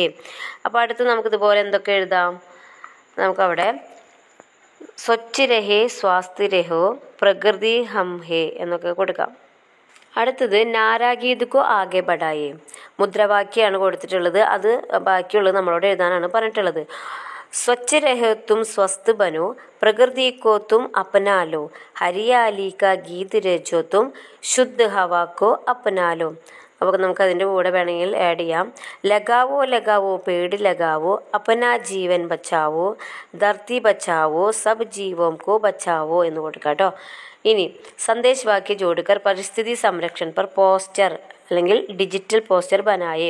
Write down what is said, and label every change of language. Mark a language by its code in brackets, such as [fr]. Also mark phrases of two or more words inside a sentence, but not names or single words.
[ml] അപ്പോൾ അടുത്ത് നമുക്കിതുപോലെ എന്തൊക്കെ എഴുതാം? നമുക്കവിടെ [hi] स्वच्छ रहे स्वास्थ्य रहो प्रकृति हम हे [ml] എന്നൊക്കെ കൊടുക്കാം. [hi] അടുത്തത് नारागीत को आगे बढ़ाए. [ml] മുദ്രാവാക്യമാണ് കൊടുത്തിട്ടുള്ളത്. അത് ബാക്കിയുള്ളത് നമ്മളോട് എഴുതാനാണ് പറഞ്ഞിട്ടുള്ളത്. [hi] स्वच्छ रहो तुम स्वस्थ बनो, प्रकृति को तुम अपना लो, हरियाली का गीत रचो तुम, शुद्ध हवा को अपना लो. [ml] അപ്പോൾ നമുക്ക് അതിൻ്റെ കൂടെ വേണമെങ്കിൽ ആഡ് ചെയ്യാം. [hi] लगाओ लगाओ पेड़ लगाओ, अपना जीवन बचाओ, धरती बचाओ, सब जीवों को बचाओ [ml] എന്ന് കൊടുക്കാം കേട്ടോ. [hi] ഇനി संदेश वाक्य जोड़कर परिस्थिति संरक्षण पर पोस्टर അല്ലെങ്കിൽ डिजिटल पोस्टर बनाए.